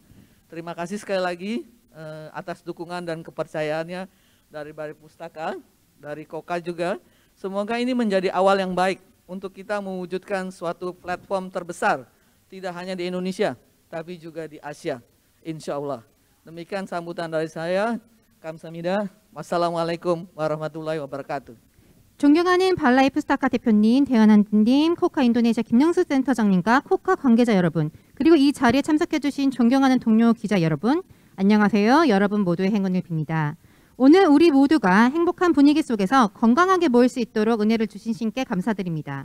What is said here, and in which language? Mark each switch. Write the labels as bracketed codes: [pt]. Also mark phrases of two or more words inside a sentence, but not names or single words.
[id] Terima kasih sekali lagi atas dukungan dan kepercayaannya dari Balai Pustaka, dari KOKA juga. Semoga ini menjadi awal yang baik untuk kita mewujudkan suatu platform terbesar, tidak hanya di Indonesia, tapi juga di Asia, [ar] إن شاء الله. [id] Demikian sambutan dari saya. [ko] 감사합니다. [ar] والسلام عليكم ورحمة الله وبركاته. [ko] 존경하는 발라이 푸스타카 대표님, 대한한님, 코카 인도네시아 김영수 센터장님과 코카 관계자 여러분, 그리고 이 자리에 참석해주신 존경하는 동료 기자 여러분, 안녕하세요. 여러분 모두의 행운을 빕니다. 오늘 우리 모두가 행복한 분위기 속에서 건강하게 모일 수 있도록 은혜를 주신 신께 감사드립니다.